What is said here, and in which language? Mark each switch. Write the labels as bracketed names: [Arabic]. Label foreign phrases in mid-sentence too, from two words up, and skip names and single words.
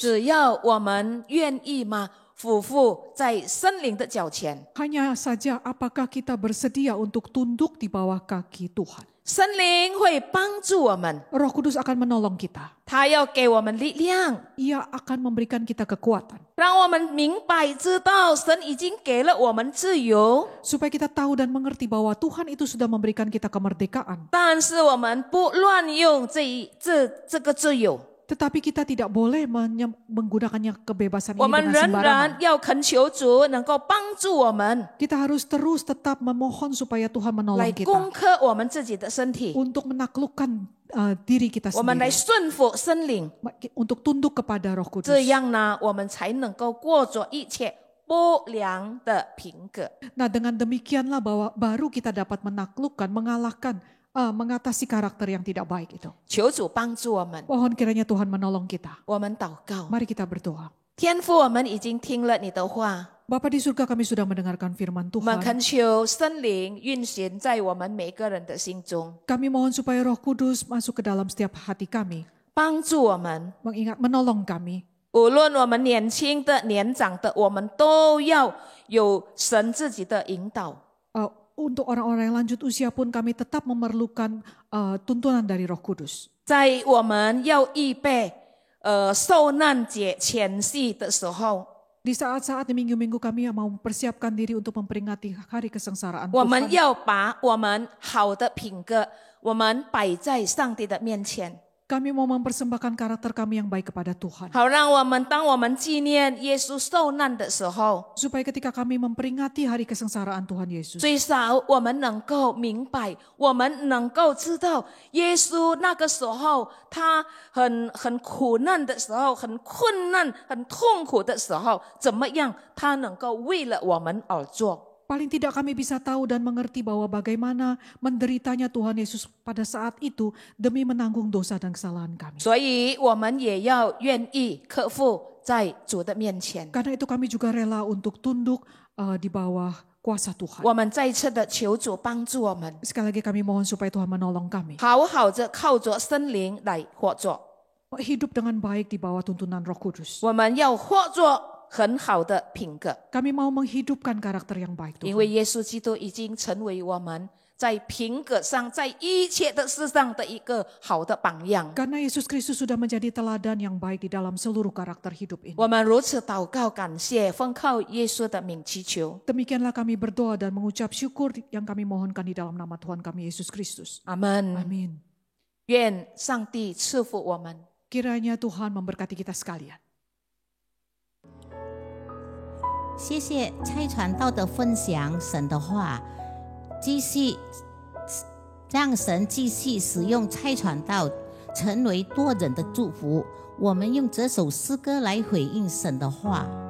[Chinese] 只要我们愿意嘛，俯伏在圣灵的脚前， [Indonesian] Hanya saja apakah kita bersedia untuk tunduk di bawah kaki Tuhan. [Chinese] 圣灵会帮助我们， [Indonesian] Roh Kudus akan menolong kita. [Chinese] 他要给我们力量， [Indonesian] Ia akan memberikan kita kekuatan. [Chinese] 让我们明白知道神已经给了我们自由， [Indonesian] Supaya kita tahu dan mengerti bahwa Tuhan itu sudah memberikan kita kemerdekaan. [Chinese] 但是我们不乱用这个自由， [Indonesian] Tetapi kita tidak boleh menggunakannya kebebasan [Chinese] 我 [Indonesian] ini [Chinese] 们 [Indonesian] dengan [Chinese] 仍 [Indonesian] sembarangan. [Chinese] 然要恳求主能够帮助我们 [Indonesian] Kita harus terus tetap memohon supaya Tuhan [Chinese] 来 [Indonesian] menolong kita. [Chinese] 攻克我们自己的身体， [Indonesian] Untuk menaklukkan diri kita [Chinese] 我们来 [Indonesian] sendiri. [Chinese] 顺服圣灵， [Indonesian] Untuk tunduk kepada Roh Kudus. [Chinese] 这样呢，我们才能够过着一切不良的品格。 [Indonesian] Nah, dengan demikianlah bahwa baru kita dapat menaklukkan, mengatasi karakter yang tidak baik itu. [Chinese] 求主帮助我们， [Indonesian] Mohon kiranya Tuhan menolong kita. [Chinese] 我们祷告。 [Indonesian] Mari kita berdoa. [Chinese] 天父，我们已经听了你的话， [Indonesian] Bapa di surga, kami sudah mendengarkan firman [Chinese] 我们 [Indonesian] Tuhan. [Chinese] 恳求圣灵运行在我们每个人的心中， [Indonesian] Kami mohon supaya Roh Kudus masuk ke dalam setiap hati kami, [Chinese] 帮助我们。 [Indonesian] menolong kami. [Chinese] 无论我们年轻的、年长的，我们都要有神自己的引导。 [Indonesian] Untuk orang-orang yang lanjut usia pun kami tetap memerlukan tuntunan dari Roh Kudus. [Chinese] 在我们要预备受难节前夕的时候， [Indonesian] Di saat-saat di minggu-minggu kami yang mau mempersiapkan diri untuk memperingati hari kesengsaraan [Chinese] 我们 [Indonesian] Tuhan. [Chinese] 要把我们好的品格，我们摆在上帝的面前。 [Indonesian] Kami mau mempersembahkan karakter kami yang baik kepada Tuhan. [Chinese] 好，让我们当我们纪念耶稣受难的时候， [Indonesian] Supaya ketika kami memperingati hari kesengsaraan Tuhan Yesus, [Chinese] 最少我们能够明白，我们能够知道，耶稣那个时候他很苦难的时候，很困难、很痛苦的时候，怎么样，他能够为了我们而做。 [Indonesian] paling tidak kami bisa tahu dan mengerti bahwa bagaimana menderitanya Tuhan Yesus pada saat itu demi menanggung dosa dan kesalahan kami. [Chinese] 所以我们也要愿意克服在主的面前。 [Indonesian] Karena itu kami juga rela untuk tunduk di bawah kuasa Tuhan. [Chinese] 我们再次的求主帮助我们， [Indonesian] Sekali lagi kami mohon supaya Tuhan menolong kami. [Chinese] 好好的靠着圣灵来活着。 [Indonesian] Hidup dengan baik di bawah tuntunan Roh Kudus. [Chinese] 我们要活着很好的品格， [Indonesian] Kami mau menghidupkan karakter yang baik [Chinese] 因为 [Indonesian] Tuhan. [Chinese] 耶稣基督已经成为我们在品格上，在一切的事上的一个好的榜样。 [Indonesian] Karena Yesus Kristus sudah menjadi teladan yang baik di dalam seluruh karakter hidup ini. [Chinese] 我们如此祷告感谢，奉靠耶稣的名祈求， [Indonesian] Demikianlah kami berdoa dan mengucap syukur yang kami mohonkan di dalam nama Tuhan kami Yesus Kristus. [Chinese] 阿门。 [Indonesian] Amin. [Chinese] 愿上帝赐福我们。 [Indonesian] Kiranya Tuhan memberkati kita sekalian. [Chinese] 谢谢蔡传道的分享神的话，继续让神继续使用蔡传道，成为多人的祝福。我们用这首诗歌来回应神的话。